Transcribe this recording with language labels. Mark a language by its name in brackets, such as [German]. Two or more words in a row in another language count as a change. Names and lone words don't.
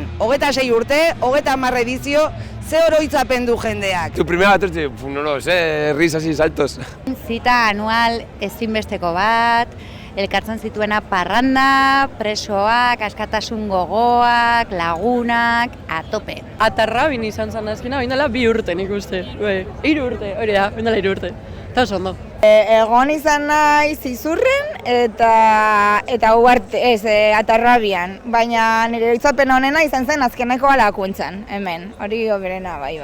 [Basque] 26 urte, 30 edizio, ze oroitzapen du jendeak. [Spanish] Tu primera atortxu, no lo sé, risas y saltos. [Basque] Zita anual ezinbesteko bat, elkartzen zituena parranda, presoak, askatasun gogoak, lagunak, atope. Atarrabin izan zen azkena, bain dela 2 urte nik uste. 3 urte, hori da, bain dela 3 urte. Eta oso ondo. Egon izan naiz Izurren eta Atarrabian, baina nire oroitzapen honena izan zen azkenekoa Lakuntzan, hemen, hori oberena, bai.